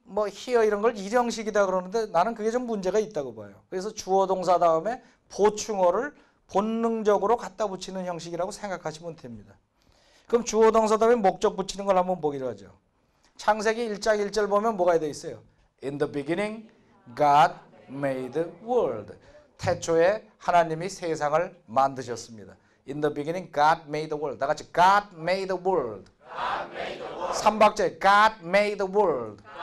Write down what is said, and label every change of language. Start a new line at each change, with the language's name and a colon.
Korean: 뭐 here 이런 걸 일형식이다 그러는데 나는 그게 좀 문제가 있다고 봐요. 그래서 주어 동사 다음에 보충어를 본능적으로 갖다 붙이는 형식이라고 생각하시면 됩니다. 그럼 주어 동사 다음에 목적 붙이는 걸 한번 보기로 하죠. 창세기 1장 1절 보면 뭐가 되어 있어요?
English: In the beginning, God made the world.
Korean: 태초에 하나님이 세상을 만드셨습니다.
English: In the beginning, God made the world.
Korean: 다 같이
English: God made the world.
Korean: 3박자에
English: God made the world.